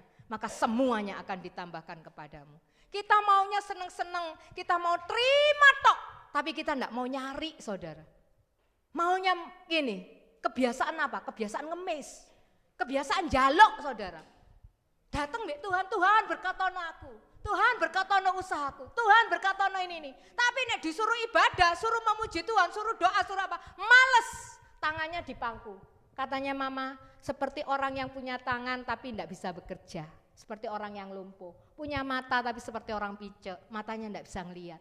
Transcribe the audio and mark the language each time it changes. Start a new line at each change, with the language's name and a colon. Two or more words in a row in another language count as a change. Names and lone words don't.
Indonesian: Maka semuanya akan ditambahkan kepadamu. Kita maunya seneng-seneng, kita mau terima tok. Tapi kita enggak mau nyari saudara. Maunya gini, kebiasaan apa? Kebiasaan ngemis. Kebiasaan jalok saudara.
Javanese: Datang mbek Tuhan, Tuhan berkatono aku. Tuhan berkatono usahaku. Tuhan berkatono ini.
Indonesian: Tapi nek disuruh ibadah, suruh memuji Tuhan, suruh doa, suruh apa? Males. Tangannya di pangku. Katanya mama, seperti orang yang punya tangan tapi tidak bisa bekerja. Seperti orang yang lumpuh. Punya mata tapi seperti orang picek. Matanya tidak bisa ngelihat.